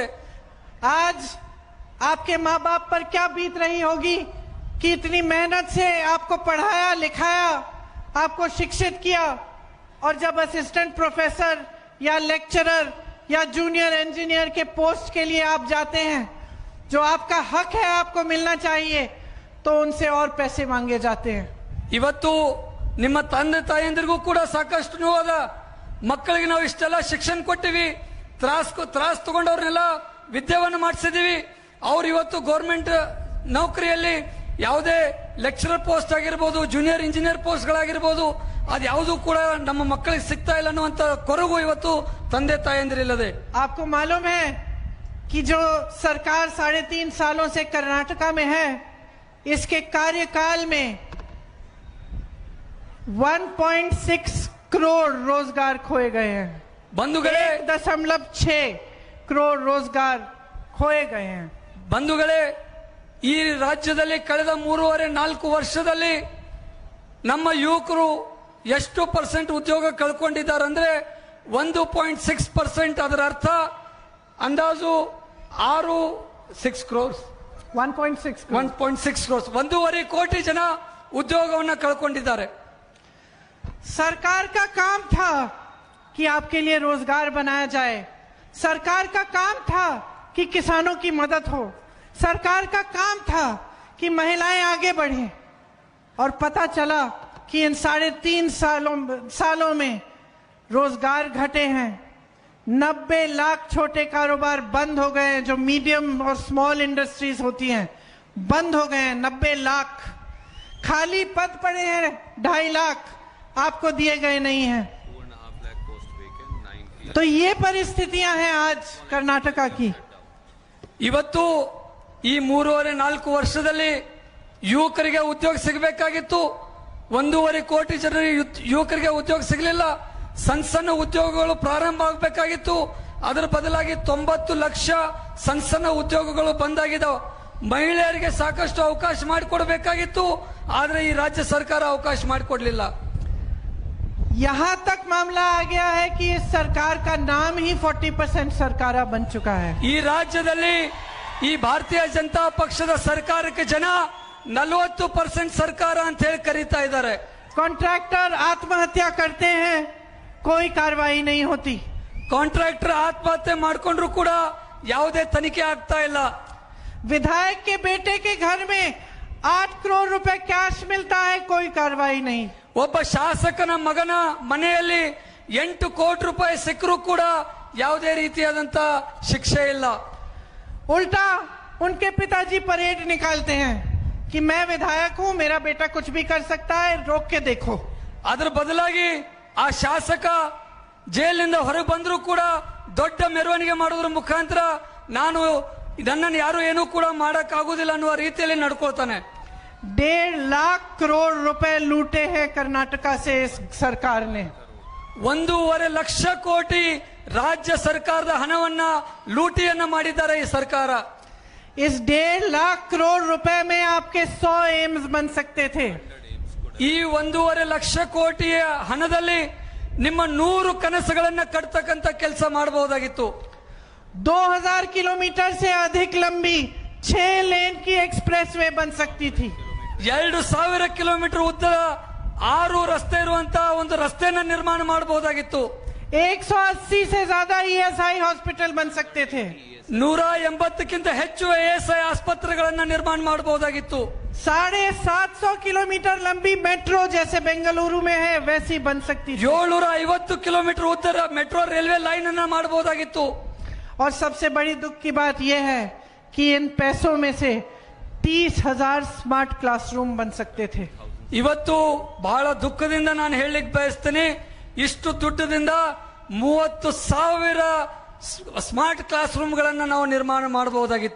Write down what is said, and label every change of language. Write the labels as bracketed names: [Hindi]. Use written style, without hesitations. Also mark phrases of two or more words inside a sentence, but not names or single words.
[Hindi] आज आपके माँ बाप पर क्या बीत रही होगी कि इतनी मेहनत से आपको पढ़ाया लिखाया, आपको शिक्षित किया, और जब [English] assistant professor [Hindi] या लेक्चरर या [English] junior engineer [Hindi] के पोस्ट के लिए आप जाते हैं, जो आपका हक है, आपको मिलना चाहिए, तो उनसे और पैसे मांगे जाते हैं. [Kannada] ಇವತ್ತು ನಿಮ್ಮ ತಂದೆ ತಾಯಂದಿರಿಗೂ ಕೂಡ ಸಾಕಷ್ಟು ನೋವಾದ. ಮಕ್ಕಳಿಗೆ ನಾವು ಇಷ್ಟೆಲ್ಲ ಶಿಕ್ಷಣ ಕೊಟ್ಟಿವಿ, ತ್ರಾಸ್ ತಗೊಂಡವ್ರನ್ನೆಲ್ಲ ವಿದ್ಯಾವನ್ನು ಮಾಡಿಸಿದೀವಿ. ಅವ್ರು ಇವತ್ತು ಗೌರ್ಮೆಂಟ್ ನೌಕರಿಯಲ್ಲಿ ಯಾವುದೇ [English] lecturer post [Kannada] ಆಗಿರ್ಬೋದು, [English] junior engineer [Kannada] ಪೋಸ್ಟ್ಗಳಾಗಿರ್ಬೋದು, ಅದು ಯಾವುದೂ ಕೂಡ ನಮ್ಮ ಮಕ್ಕಳಿಗೆ ಸಿಗ್ತಾ ಇಲ್ಲ ಅನ್ನುವಂತ ಕೊರಗು ಇವತ್ತು ತಂದೆ ತಾಯಂದಿರಿಲ್ಲದೆ. [Hindi] आपको मालूम है कि जो सरकार 3.5 सालों से कर्नाटका में है, इसके कार्यकाल में 1.6 करोड़ रोजगार खोए गए हैं. [Kannada] ಬಂಧುಗಳೇ [Hindi] 1.6 करोड़ रोजगार खोए गए हैं. [Kannada] ಬಂಧುಗಳೇ, ಈ ರಾಜ್ಯದಲ್ಲಿ ಕಳೆದ 3.5-4 ವರ್ಷದಲ್ಲಿ ನಮ್ಮ ಯುವಕರು ಎಷ್ಟು % ಉದ್ಯೋಗ ಕಳ್ಕೊಂಡಿದ್ದಾರೆ ಅಂದ್ರೆ 1.6%. ಅದರ ಅರ್ಥ ಅಂದಾಜು 6 crores 1.6 1.6 crores 1.5 ಕೋಟಿ ಜನ ಉದ್ಯೋಗವನ್ನು ಕಳ್ಕೊಂಡಿದ್ದಾರೆ. [Hindi] सरकार का काम था कि आपके लिए रोजगार बनाया जाए. सरकार का काम था कि किसानों की मदद हो. सरकार का काम था कि महिलाएं आगे बढ़े. और पता चला कि इन 3.5 सालों में रोजगार घटे हैं. 90 लाख छोटे कारोबार बंद हो गए हैं, जो मीडियम और [English] small industries [Hindi] होती हैं, बंद हो गए हैं. 90 लाख खाली पद पड़े हैं. 2.5 लाख आपको दिए गए नहीं हैं. तो ये परिस्थितियां हैं आज कर्नाटका की. [Kannada] ಇವತ್ತು ಈ 3.5-4 ವರ್ಷದಲ್ಲಿ ಯುವಕರಿಗೆ ಉದ್ಯೋಗ ಸಿಗಬೇಕಾಗಿತ್ತು. 1.5 ಕೋಟಿ ಜನರ ಯುವಕರಿಗೆ ಉದ್ಯೋಗ ಸಿಗಲಿಲ್ಲ. ಸಣ್ಣ ಸಣ್ಣ ಉದ್ಯೋಗಗಳು ಪ್ರಾರಂಭ ಆಗಬೇಕಾಗಿತ್ತು. ಅದರ ಬದಲಾಗಿ 90 ಲಕ್ಷ ಸಣ್ಣ ಸಣ್ಣ ಉದ್ಯೋಗಗಳು ಬಂದಾಗಿದ್ದಾವೆ. ಮಹಿಳೆಯರಿಗೆ ಸಾಕಷ್ಟು ಅವಕಾಶ ಮಾಡಿಕೊಡಬೇಕಾಗಿತ್ತು, ಆದ್ರೆ ಈ ರಾಜ್ಯ ಸರ್ಕಾರ ಅವಕಾಶ ಮಾಡಿಕೊಡ್ಲಿಲ್ಲ. [Hindi] यहाँ तक मामला आ गया है कि इस सरकार का नाम ही 40% सरकारा बन चुका है. [Kannada] ಈ ರಾಜ್ಯದಲ್ಲಿ ಈ ಭಾರತೀಯ ಜನತಾ ಪಕ್ಷದ ಸರ್ಕಾರಕ್ಕೆ ಜನ 40% ಸರ್ಕಾರ ಅಂತ ಹೇಳಿ ಕರೀತಾ ಇದ್ದಾರೆ. [Hindi] कॉन्ट्रैक्टर आत्महत्या करते हैं, कोई कार्रवाई नहीं होती. [Kannada] ಕಾಂಟ್ರಾಕ್ಟರ್ ಆತ್ಮಹತ್ಯೆ ಮಾಡ್ಕೊಂಡ್ರು ಕೂಡ ಯಾವುದೇ ತನಿಖೆ ಆಗ್ತಾ ಇಲ್ಲ. [Hindi] विधायक के बेटे के घर में 8 करोड़ रुपए कैश मिलता है, कोई कार्रवाई नहीं. [Kannada] ಒಬ್ಬ ಶಾಸಕನ ಮಗನ ಮನೆಯಲ್ಲಿ 8 ಕೋಟಿ ರೂಪಾಯಿ ಸಿಕ್ಕರೂ ಕೂಡ ಯಾವುದೇ ರೀತಿಯಾದಂತ ಶಿಕ್ಷೆ ಇಲ್ಲ. [Hindi] उल्टा उनके पिताजी परेड निकालते हैं कि मैं विधायक हूं, मेरा बेटा कुछ भी कर सकता है, रोक के देखो. [Kannada] ಅದರ ಬದಲಾಗಿ ಆ ಶಾಸಕ ಜೈಲಿನಿಂದ ಹೊರಗೆ ಬಂದರೂ ಕೂಡ ದೊಡ್ಡ ಮೆರವಣಿಗೆ ಮಾಡೋದ್ರ ಮುಖಾಂತರ ನನ್ನನ್ನು ಯಾರು ಏನೂ ಕೂಡ ಮಾಡಕ್ ಆಗುದಿಲ್ಲ ಅನ್ನುವ ರೀತಿಯಲ್ಲಿ ನಡ್ಕೊಳ್ತಾನೆ. [Hindi] 1.5 लाख करोड़ रुपए लूटे हैं कर्नाटका से इस सरकार ने. [Kannada] 1.5 ಲಕ್ಷ ಕೋಟಿ ರಾಜ್ಯ ಸರ್ಕಾರದ ಹಣವನ್ನ ಲೂಟಿಯನ್ನ ಮಾಡಿದ್ದಾರೆ ಈ ಸರ್ಕಾರ. [Hindi] इस 1.5 लाख करोड़ रुपए में आपके 100 एम्स बन सकते थे. [Kannada] ಈ 1.5 ಲಕ್ಷ ಕೋಟಿಯ ಹಣದಲ್ಲಿ ನಿಮ್ಮ 100 ಕನಸುಗಳನ್ನ ಕಟ್ತಕ್ಕಂತ ಕೆಲಸ ಮಾಡಬಹುದಾಗಿತ್ತು. [Hindi] 2000 किलोमीटर से अधिक लंबी 6 लेन की एक्सप्रेसवे बन सकती थी. [Kannada] 2000 ಕಿಲೋಮೀಟರ್ ಉದ್ದದ 6 ರಸ್ತೆ ಇರುವಂತಹ ಒಂದು ರಸ್ತೆನ ನಿರ್ಮಾಣ ಮಾಡಬಹುದಾಗಿತ್ತು. [Hindi] 180 से ज्यादा ESI हॉस्पिटल बन सकते थे. [Kannada] 180ಕ್ಕಿಂತ ಹೆಚ್ಚು ASI ಆಸ್ಪತ್ರೆಗಳನ್ನ ನಿರ್ಮಾಣ ಮಾಡಬಹುದಾಗಿತ್ತು. [Hindi] 750 किलोमीटर लंबी मेट्रो जैसे बेंगलुरु में है वैसी बन सकती थी. [Kannada] 750 ಕಿಲೋಮೀಟರ್ ಉದ್ದದ [English] metro railway line [Kannada] ಅನ್ನ ಮಾಡಬಹುದಾಗಿತ್ತು. [Hindi] और सबसे बड़ी दुख की बात यह है कि इन पैसों में से 30,000 [English] smart classroom [Hindi] बन सकते थे. [Kannada] ಇವತ್ತು ಬಹಳ ದುಃಖದಿಂದ ನಾನು ಹೇಳಲಿಕ್ಕೆ ಬಯಸ್ತೀನಿ, ಇಷ್ಟು ದುಡ್ಡದಿಂದ 30,000 [English] smart class roomಗಳನ್ನ [Kannada] ನಾವು ನಿರ್ಮಾಣ ಮಾಡಬಹುದಾಗಿತ್ತು.